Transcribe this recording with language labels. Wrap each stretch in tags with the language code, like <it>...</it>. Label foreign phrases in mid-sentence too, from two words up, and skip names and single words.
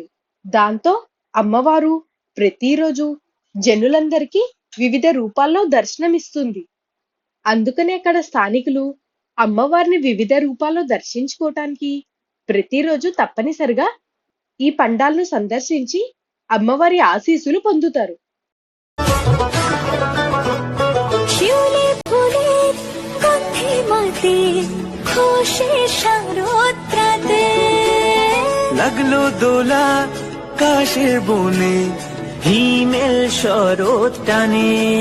<te>దాంతో అమ్మవారు ప్రతిరోజు జనులందరికీ వివిధ రూపాల్లో దర్శనమిస్తుంది. అందుకనే అక్కడ స్థానికులు అమ్మవారిని వివిధ రూపాల్లో దర్శించుకోవటానికి ప్రతిరోజు తప్పనిసరిగా ఈ పండాల్ను సందర్శించి అమ్మవారి ఆశీస్సులు పొందుతారు.</te> <bn>শিউলি ফুলের গন্ধে মাতে খুশি শারদরাতে লাগলো দোলা কাশের বনে হিমেল শরৎ টানে</bn>